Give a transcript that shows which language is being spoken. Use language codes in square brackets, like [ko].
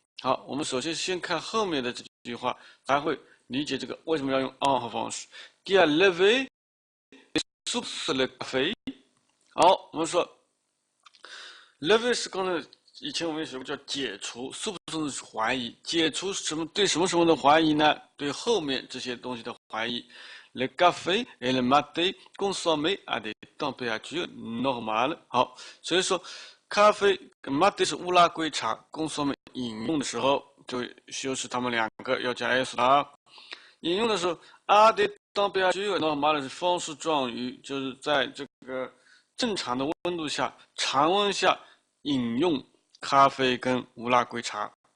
[zh] 好，我们首先看后面的这句话，才会理解这个为什么要用 [fr] en revanche。 qui a levé sur le café。 [zh] 好，我们说 levé 是刚才以前我们学过叫解除 ，soupçon 是怀疑，解除什么对什么的怀疑呢？对后面这些东西的怀疑。 [fr] Le café et le maté consommés à des températures normales。 [zh] 好，所以说。咖啡跟 mate 是乌拉圭茶，consomme 饮用的时候就修饰它们两个要加 s 饮用的时候， [fr] des températures normales [zh] 是方式状语，就是在这个正常的温度下、常温下饮用咖啡跟乌拉圭茶。